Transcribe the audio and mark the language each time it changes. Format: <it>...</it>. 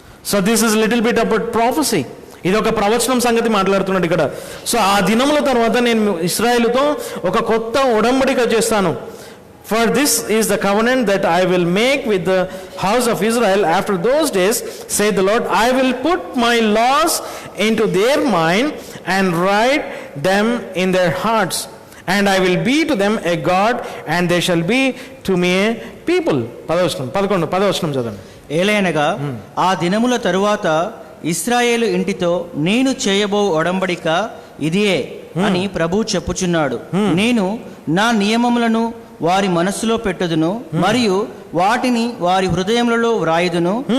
<en>So this is a little bit about prophecy.</en> <te>ఇది ఒక ప్రవచనం సంగతి మాట్లాడుతున్నాడు ఇక్కడ. సో ఆ దినముల తర్వాత నేను ఇశ్రాయేలుతో ఒక కొత్త ఉడంబడిక చేస్తాను.</te> <en>For this is the covenant that I will make with the house of Israel after those days, saith the Lord. I will put my laws into their mind and write them in their hearts. And I will be to them a God, and they shall be to me a people.</en> <te>11 చదవండి. ఏలైనగా ఆ దినముల తరువాత ఇశ్రాయేలు ఇంటితో నేను చేయబో ఒడంబడిక ఇదియే అని ప్రభువు చెప్పుచున్నాడు. నేను నా నియమములను వారి మనస్సులో పెట్టుదును, మరియు వాటిని వారి హృదయములలో వ్రాయుదును.</te>